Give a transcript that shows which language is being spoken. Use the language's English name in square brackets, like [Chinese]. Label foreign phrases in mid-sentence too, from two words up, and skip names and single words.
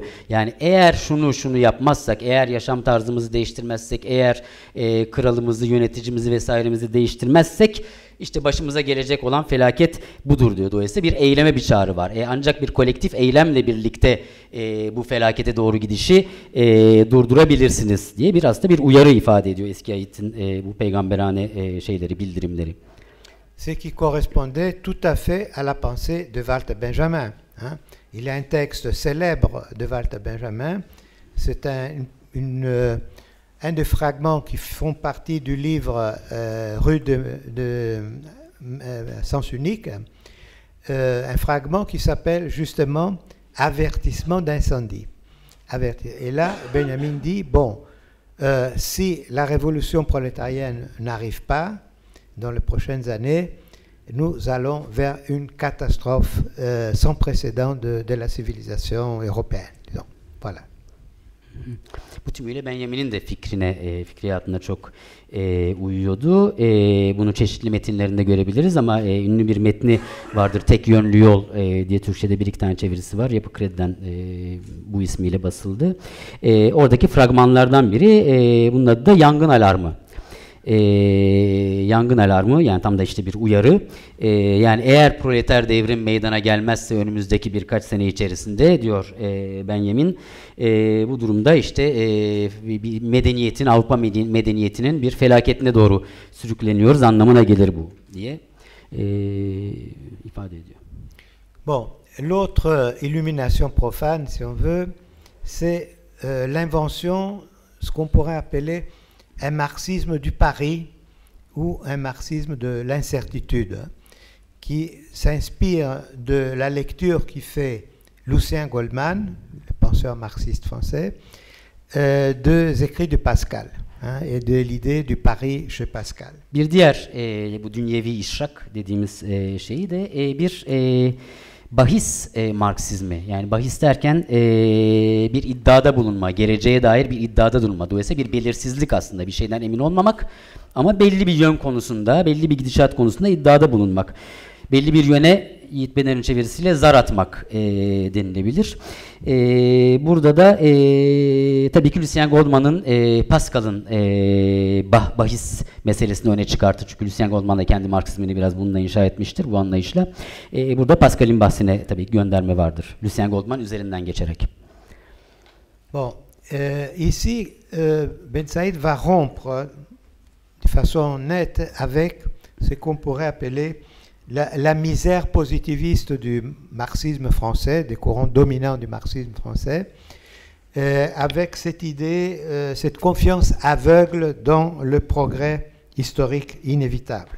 [Turkish] Yani eğer şunu yapmazsak, eğer yaşam tarzımızı değiştirmezsek, eğer kralımızı, yöneticimizi vesairemizi değiştirmezsek işte başımıza gelecek olan felaket budur diyor. Dolayısıyla bir eyleme bir çağrı var. Ancak bir kolektif eylemle birlikte bu felakete doğru gidişi durdurabilirsiniz diye aslında bir uyarı ifade ediyor eski ayetin bu peygamberane şeyleri, bildirimleri. [French] Ce qui correspondait tout à fait à la pensée de Walter Benjamin. Hein? Il y a un texte célèbre de Walter Benjamin. C'est un des fragments qui font partie du livre Rue de Sens Unique, un fragment qui s'appelle justement Avertissement d'incendie. Et là, Benjamin dit, bon, si la révolution prolétarienne n'arrive pas dans les prochaines années, nous allons vers une catastrophe sans précédent de la civilisation européenne. Disons. Voilà. [Turkish] Bu tümüyle Benjamin'in de fikriyatına çok uyuyordu. Bunu çeşitli metinlerinde görebiliriz ama ünlü bir metni vardır. Tek yönlü yol diye Türkçe'de bir iki tane çevirisi var. Yapı Kredi'den bu ismiyle basıldı. Oradaki fragmanlardan biri, bunun adı da Yangın Alarmı. Yangın alarmı, yani tam da işte bir uyarı. Yani eğer proleter devrim meydana gelmezse önümüzdeki birkaç sene içerisinde diyor Benjamin, bu durumda işte bir medeniyetin, Avrupa medeniyetinin bir felaketine doğru sürükleniyoruz anlamına gelir bu diye ifade ediyor. [French] Bon, l'autre illumination profane, si on veut, c'est l'invention, ce qu'on pourrait appeler un marxisme du pari ou un marxisme de l'incertitude. qui s'inspire de la lecture qui fait Lucien Goldman, le penseur marxiste français, des écrits de Pascal et de l'idée du pari chez Pascal. [Turkish] Bir diğer bu dünyevi işrak dediğimiz şeyi de bir bahis Marksizmi. Yani bahis derken bir iddiada bulunma, geleceğe dair bir iddiada bulunma. Dolayısıyla bir belirsizlik aslında, bir şeyden emin olmamak ama belli bir yön konusunda, belli bir gidişat konusunda iddiada bulunmak. Belli bir yöne Yiğit Bener'in çevirisiyle zar atmak denilebilir. Burada da tabii ki Lucien Goldman'ın Pascal'ın bahis meselesini öne çıkartır. Çünkü Lucien Goldman da kendi Marksizmini biraz bununla inşa etmiştir, bu anlayışla. Burada Pascal'in bahsine tabii gönderme vardır. Lucien Goldman üzerinden geçerek. [French] Bon, ici, Ben Saïd va rompre de façon nette avec ce qu'on pourrait appeler la misère positiviste du marxisme français, des courants dominants du marxisme français, avec cette idée, cette confiance aveugle dans le progrès historique inévitable.